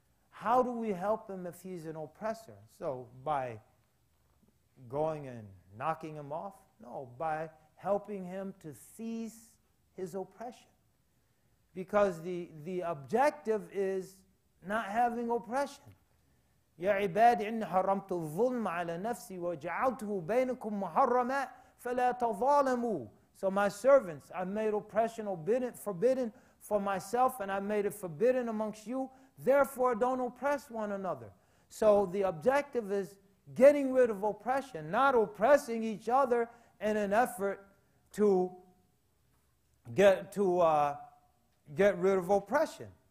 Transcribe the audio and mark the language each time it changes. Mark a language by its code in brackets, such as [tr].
[en] How do we help him if he's an oppressor? So by going and knocking him off? No, by helping him to cease his oppression. Because the objective is not having oppression. [ar] يا عبادي إني حرمت الظلم على نفسي وجعلته بينكم محرما فلا تظالموا. [en] So my servants, I made oppression forbidden for myself, and I made it forbidden amongst you. Therefore, don't oppress one another. So the objective is getting rid of oppression, not oppressing each other in an effort to get rid of oppression.